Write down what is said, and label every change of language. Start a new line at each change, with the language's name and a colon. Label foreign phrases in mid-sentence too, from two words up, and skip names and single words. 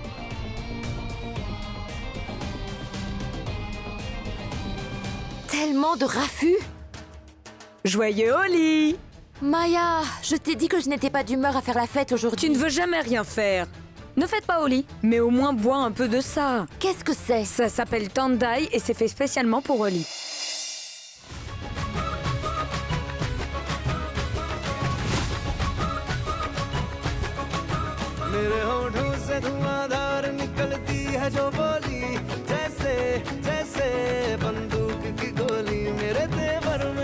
French: Tellement de raffus. Joyeux Oli! Maya, je t'ai dit que je n'étais pas d'humeur à faire la fête aujourd'hui. Tu ne veux jamais rien faire. Ne faites pas Oli, mais au moins bois un peu de ça. Qu'est-ce que c'est? Ça s'appelle Tandai et c'est fait spécialement pour Oli.
Hindi: मेरे होठों से धुआंधार निकलती है जो बोली जैसे जैसे बंदूक की गोली मेरे तेवर में